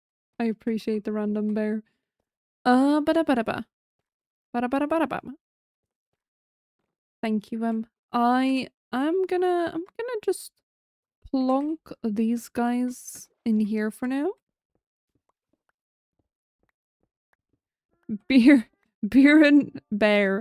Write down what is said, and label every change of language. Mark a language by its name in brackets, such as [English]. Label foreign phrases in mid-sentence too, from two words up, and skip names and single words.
[English] I appreciate the random bear. Bada bada ba. Bada bada bada ba. Thank you, I'm gonna just plonk these guys in here for now. Beer beer and bear.